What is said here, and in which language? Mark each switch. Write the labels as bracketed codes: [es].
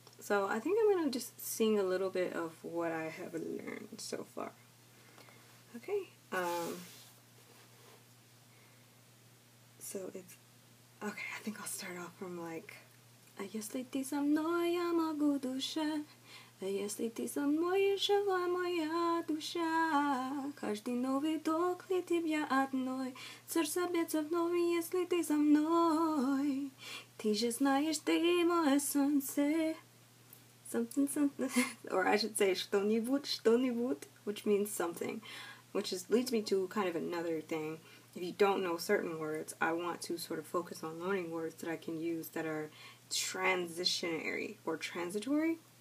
[en] So I think I'm going to just sing a little bit of what I have learned so far. Okay. So it's, okay, I think I'll start off from like, [ru] Если ты со мной, я могу дышать. Если ты со мной, жива моя душа. Каждый новый вдох для тебя одной. Сердце бьется вновь, если ты со мной. Ты же знаешь, ты мое солнце. [en] Something, or I should say что-нибудь, which means something, which leads me to kind of another thing. If you don't know certain words, I want to sort of focus on learning words that I can use that are transitionary or transitory.